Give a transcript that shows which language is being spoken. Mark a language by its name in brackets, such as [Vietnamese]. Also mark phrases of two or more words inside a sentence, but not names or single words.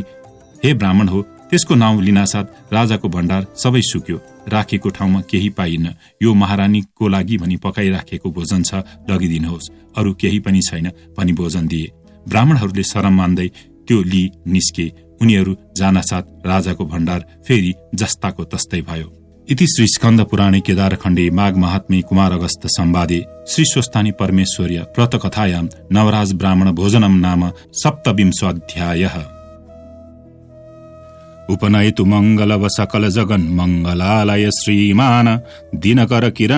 [Nepali] हे ब्राह्मण हो, त्यसको नाउँ लिनासाथ राजाको भण्डार सबै सुक्यो, राखेको ठाउँमा केही पाइन्न। यो महारानीको लागि भनी पकाइराखेको भोजन छ, लगिदिनुहोस्, अरू केही पनि छैन भनी भोजन दिए। ब्राह्मणहरूले शरम मान्दै त्यो लिई निस्के। उनीहरू जानासाथ राजाको भण्डार फेरि जस्ताको तस्तै भयो। [Sanskrit] इति श्री स्कन्द पुराणे केदारखण्डे माघ महात्म्ये कुमार अगस्त संवादे श्री स्वस्थानी परमेश्वर्य व्रतकथायां नवराज ब्राह्मण भोजनम नाम 27 उपनयतु मंगलव सकल जगन मंगलालय श्रीमान दिनकर किरण